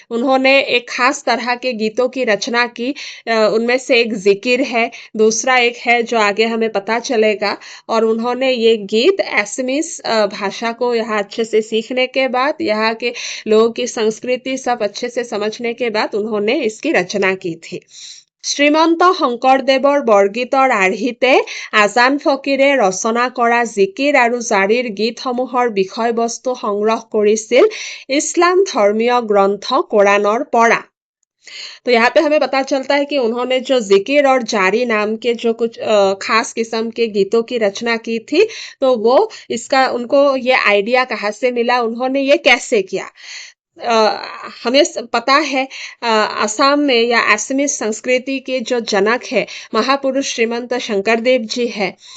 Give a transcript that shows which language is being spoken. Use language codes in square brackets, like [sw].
[hi] उन्होंने एक खास तरह के गीतों की रचना की। उनमें से एक जिकिर है, दूसरा एक है जो आगे हमें पता चलेगा। और उन्होंने ये गीत एसमिस भाषा को यहाँ अच्छे से सीखने के बाद, यहाँ के लोगों की संस्कृति सब अच्छे से समझने के बाद उन्होंने इसकी रचना की थी। [as] শ্রীমন্ত শংকৰদেৱৰ বৰগীতৰ আৰ্হিতে আজান ফকীৰে ৰচনা কৰা জিকিৰ আৰু জাৰিৰ গীতসমূহৰ বিষয়বস্তু সংগ্ৰহ কৰিছিল ইছলাম ধৰ্মীয় গ্ৰন্থ কোৰানৰ পৰা। [hi] तो यहाँ पे हमें पता चलता है कि उन्होंने जो जिकिर और जारी नाम के जो कुछ खास किस्म के गीतों की रचना की थी, तो वो इसका उनको ये आइडिया कहाँ से मिला, उन्होंने ये कैसे किया। हमें पता है असम में या असमीज संस्कृति के जो जनक है महापुरुष श्रीमंत शंकरदेव जी है।